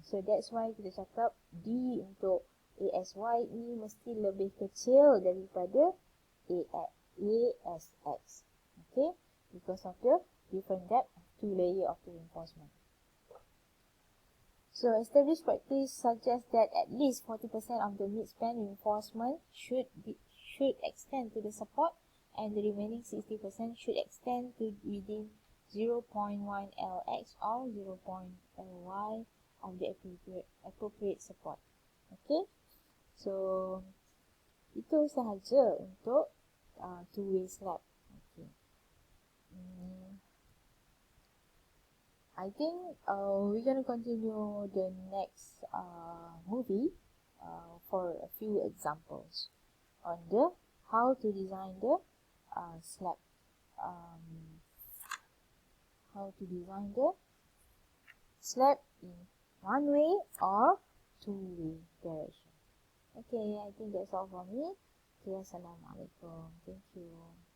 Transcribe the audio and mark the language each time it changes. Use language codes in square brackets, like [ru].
[en] So that's why [ms] kita cakap D untuk ASY ni mesti lebih kecil daripada ASX. [en] Okay, because of the different depth of two layer of the reinforcement. So established practice suggests that at least 40% of the mid-span reinforcement should extend to the support, and the remaining 60% should extend to within 0.1 LX or 0.1 LY of the appropriate support. [ms] Okay, so itu sahaja untuk two-way slab. [en] Okay. I think we're going to continue the next movie for a few examples on the how to design the slab, how to design the slab in one-way or two-way direction. Okay, I think that's all from me. Okay, Assalamualaikum. Thank you.